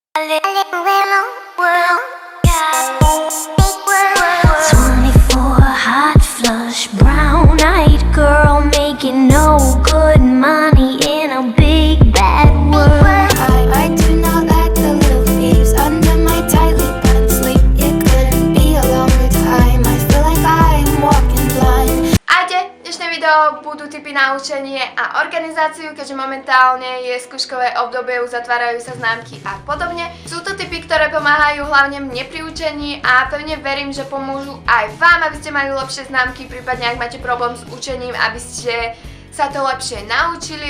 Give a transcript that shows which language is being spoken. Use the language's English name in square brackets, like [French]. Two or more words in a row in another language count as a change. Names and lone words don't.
[English] Hot flush, brown-eyed girl making no good money in a big bad world. I do not like the little thieves under my tightly buttoned sleeve. It couldn't be a longer time. I feel like I'm walking blind. [Slovak] Ajde, dnešné video budú tipy na učenie a organizáciu, keďže momentálne je skúškové obdobie, uzatvárajú sa známky a podobne. Sú to tipy, ktoré pomáhajú hlavne mne pri učení a pevne verím, že pomôžu aj vám, aby ste mali lepšie známky, prípadne ak máte problém s učením, aby ste sa to lepšie naučili.